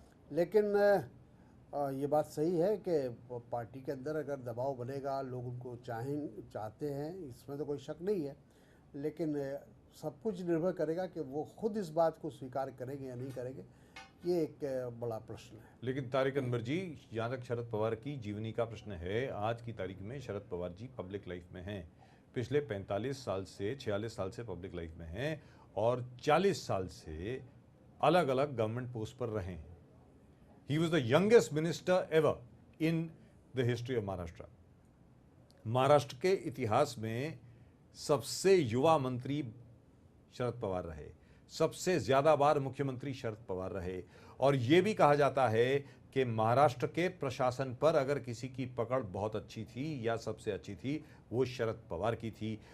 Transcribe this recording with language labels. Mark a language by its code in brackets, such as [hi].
[hi] लेकिन ये बात सही है कि पार्टी के अंदर अगर दबाव बनेगा, लोग उनको चाहते हैं, इसमें तो कोई शक नहीं है, लेकिन सब कुछ निर्भर करेगा कि वो खुद इस बात को स्वीकार करेंगे या नहीं करेंगे, ये एक बड़ा प्रश्न है। लेकिन तारिक अनवर जी, जहाँ तक शरद पवार की जीवनी का प्रश्न है, आज की तारीख में शरद पवार जी पब्लिक लाइफ में हैं, पिछले 45 साल से 46 साल से पब्लिक लाइफ में हैं और 40 साल से अलग अलग गवर्नमेंट पोस्ट पर रहे हैं। [en] He was the youngest minister ever in the history of Maharashtra. [hi] Maharashtra के इतिहास में सबसे युवा मंत्री शरद पवार रहे, सबसे ज्यादा बार मुख्यमंत्री शरद पवार रहे। और यह भी कहा जाता है कि महाराष्ट्र के प्रशासन पर अगर किसी की पकड़ बहुत अच्छी थी या सबसे अच्छी थी, वो शरद पवार की थी।